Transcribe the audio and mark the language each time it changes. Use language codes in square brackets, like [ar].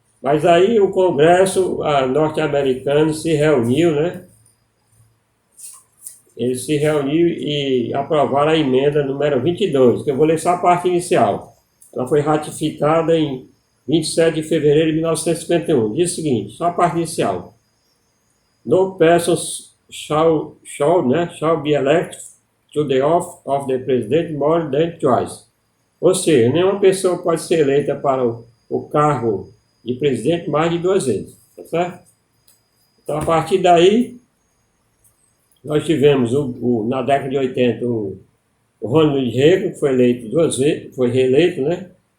[pt] Mas aí o Congresso norte-americano se reuniu, né? Ele se reuniu e aprovaram a emenda número 22, que eu vou ler só a parte inicial. Ela foi ratificada em 27 de fevereiro de 1951. Diz o seguinte, só a parte inicial. [en] No person shall be elected to the office of the president more than twice. [pt] Ou seja, nenhuma pessoa pode ser eleita para o cargo de presidente mais de 2 vezes, tá certo? Então, a partir daí, nós tivemos na década de 80 o Ronald Reagan, que foi eleito 2 vezes, foi reeleito, né?